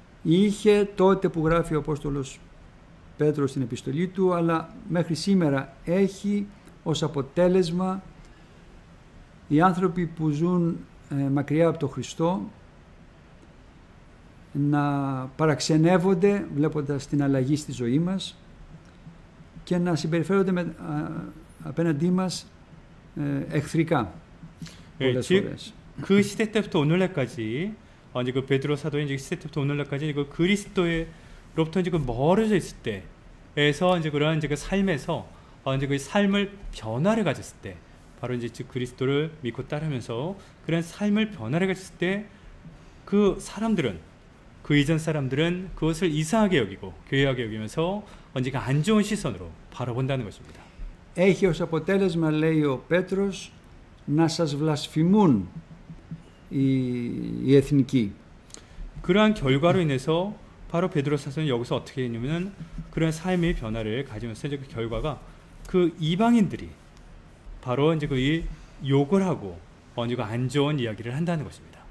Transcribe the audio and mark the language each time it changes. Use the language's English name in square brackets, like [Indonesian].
[Greek] Είχε τότε που γράφει ο Απόστολος Πέτρος στην επιστολή του, αλλά μέχρι σήμερα έχει ως αποτέλεσμα οι άνθρωποι που ζουν μακριά από τον Χριστό να παραξενεύονται βλέποντας την αλλαγή στη ζωή μας και να συμπεριφέρονται απέναντί μας εχθρικά πολλές φορές. [Korean] 그 시대 때부터 오늘날까지 이제 그 베드로 사도의 이제 시대 때부터 오늘날까지 그 그리스도로부터 이제 그 멀어져 있을 때에서 이제 그러한 이제 그 삶에서 이제 그 삶을 변화를 가졌을 때 바로 이제 즉 그리스도를 믿고 따르면서 그런 삶을 변화를 가졌을 때 그 사람들은 그 이전 사람들은 그것을 이상하게 여기고 괴이하게 여기면서 언제가 안 좋은 시선으로 바라본다는 것입니다. [Greek] Έχει ως αποτέλεσμα, λέει ο Πέτρος, να σας βλασφημούν οι εθνικοί. [Korean] 그러한 결과로 인해서 바로 베드로 사도는 여기서 어떻게 했냐면은 그런 삶의 변화를 가지면서 이제 그 결과가 그 이방인들이 바로 이제 그 욕을 하고 이제 안 좋은 이야기를 한다는 것입니다.